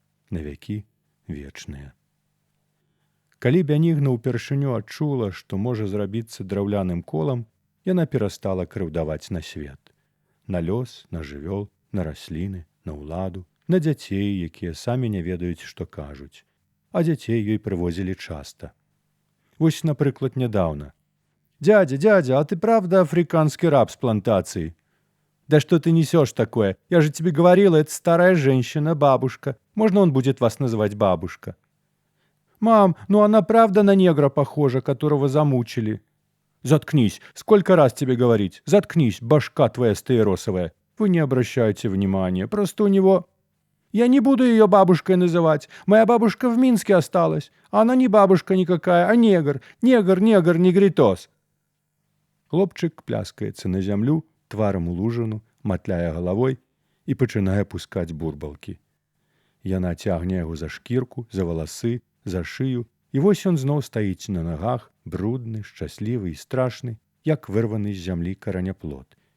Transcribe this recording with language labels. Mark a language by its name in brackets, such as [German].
[Belarusian] На вякі вечныя. Калі Бянігна ўпершыню адчула, што можа зрабіцца драўляным колам, яна перастала крыўдаваць на свет. На лёс, на жывёл, на расліны, на ўладу, на дзяцей, якія самі не ведаюць, што кажуць. А дзяцей ёй прывозілі часта. Вось, напрыклад, нядаўна. [Russian] «Дядя, а ты правда африканский раб с плантации?» «Да что ты несешь такое? Я же тебе говорила, это старая женщина, бабушка. Можно он будет вас называть бабушка?» «Мам, она правда на негра похожа, которого замучили?» «Заткнись! Сколько раз тебе говорить? Заткнись, башка твоя стаиросовая! Вы не обращайте внимания, просто у него...» «Я не буду ее бабушкой называть. Моя бабушка в Минске осталась. А она не бабушка никакая, а негр. Негр, негритос». [Belarusian] Хлопчык пляскаецца на зямлю, тварам у лужыну, матляе галавой і пачынае пускаць бурбалкі. Яна цягне яго за шкірку, за валасы, за шыю, і вось ён зноў стаіць на нагах, брудны, шчаслівы і страшны, як вырваны з зямлі караняплод.